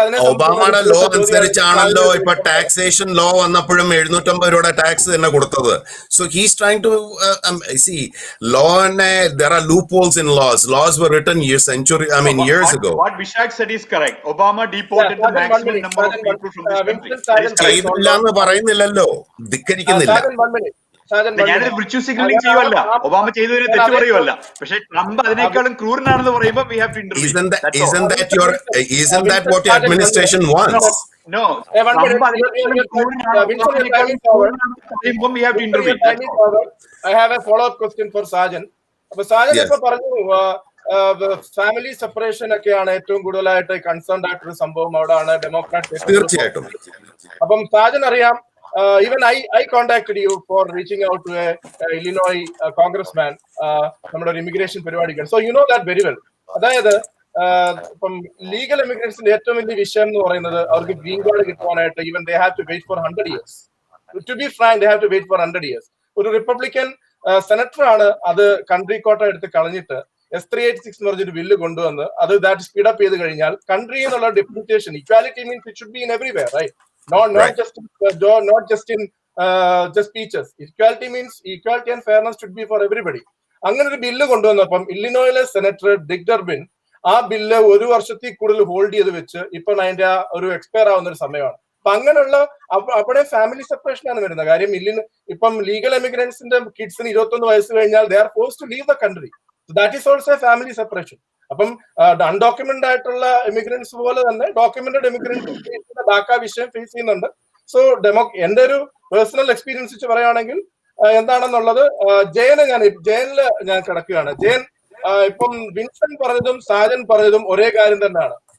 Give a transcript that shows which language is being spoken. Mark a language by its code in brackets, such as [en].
[ml] ഒബാമയുടെ law അനുസരിച്ചാണല്ലോ ഇപ്പൊ taxation law വന്നപ്പോഴും 750 രൂപയുടെ ടാക്സ് തന്നെ കൊടുത്തത്. [en] So he's trying to see lone there are loopholes in laws were written years ago. What Vishak said is correct. Obama deported the maximum number of people from this country. [ml] ചെയ്തില്ലാന്ന് പറയുന്നില്ലല്ലോ, ധിക്കരിക്കുന്നില്ല. ഞാനത് virtual signalling ചെയ്യുവല്ല, Obama ചെയ്തതിനെ തെറ്റ് പറയുവല്ല. പക്ഷെ Trump അതിനേക്കാളും ക്രൂരനാണെന്ന് പറയുമ്പോൾ [en] we have to intervene. Isn't that what your administration wants? No. Trump അതിനേക്കാളും ക്രൂരനാണെന്ന് we have to intervene. I have a follow up question for Sajan. [ml] അപ്പൊ സാജൻ ഇപ്പൊ പറഞ്ഞു ഫാമിലി സെപ്പറേഷൻ ഒക്കെയാണ് ഏറ്റവും കൂടുതലായിട്ട് കൺസേൺഡ് ആയിട്ടൊരു സംഭവം അവിടെയാണ് ഡെമോക്രാറ്റ്. തീർച്ചയായിട്ടും. അപ്പം സാജൻ അറിയാം, [en] even I contacted you for reaching out to a Illinois congressman [ml] നമ്മുടെ ഒരു ഇമിഗ്രേഷൻ പരിപാടിക്ക്. [en] So you know that very well. [ml] അതായത് ഇപ്പം ലീഗൽ ഇമിഗ്രേഷന്റെ ഏറ്റവും വലിയ വിഷയം എന്ന് പറയുന്നത് അവർക്ക് green card കിട്ടുവാനായിട്ട് [en] even they have to wait for 100 years. To be frank, they have to wait for 100 years. [ml] ഒരു റിപ്പബ്ലിക്കൻ സെനറ്റർ ആണ് അത് കൺട്രി കോട്ട എടുത്ത് കളഞ്ഞിട്ട് S386 എന്ന് പറഞ്ഞൊരു ബില്ല് കൊണ്ടുവന്ന് അത് ദാറ്റ് സ്പീഡ് അപ്പ് ചെയ്ത് കഴിഞ്ഞാൽ കൺട്രി എന്നുള്ള deputation [en] Equality means it should be in everywhere, right? Not just in just speeches. Equality means equality and fairness should be for everybody. [ml] അങ്ങനെ ഒരു ബില്ല് കൊണ്ടുവന്നപ്പം ഇല്ലിനോയിലെ സെനറ്റർ ഡിക് ഡർബിൻ ആ bill 1 വർഷത്തിൽ കൂടുതൽ hold ചെയ്ത് വെച്ച് ഇപ്പൊ അതിന്റെ ഒരു എക്സ്പയർ ആവുന്ന ഒരു സമയമാണ്. അപ്പൊ അങ്ങനെയുള്ള അവിടെ ഫാമിലി സെപ്പറേഷൻ ആണ് വരുന്നത്. കാര്യം ഇപ്പം ലീഗൽ എമിഗ്രൻസിന്റെ കിഡ്സിന് 21 വയസ്സ് കഴിഞ്ഞാൽ [en] they are forced to leave the country. So that is also a family separation. [ml] അപ്പം അൺഡോക്യുമെന്റഡ് ആയിട്ടുള്ള ഇമിഗ്രൻസ് പോലെ തന്നെ ഡോക്യുമെന്റഡ് ഇമിഗ്രൻസ് ഡാക്ക വിഷയം ഫേസ് ചെയ്യുന്നുണ്ട്. സോ എന്റെ ഒരു പേഴ്സണൽ എക്സ്പീരിയൻസ് വെച്ച് പറയുകയാണെങ്കിൽ എന്താണെന്നുള്ളത് ജയനില് ഞാൻ കിടക്കുകയാണ്. ജയൻ ഇപ്പം വിൻസൻ പറഞ്ഞതും സാജൻ പറഞ്ഞതും ഒരേ കാര്യം തന്നെയാണ്.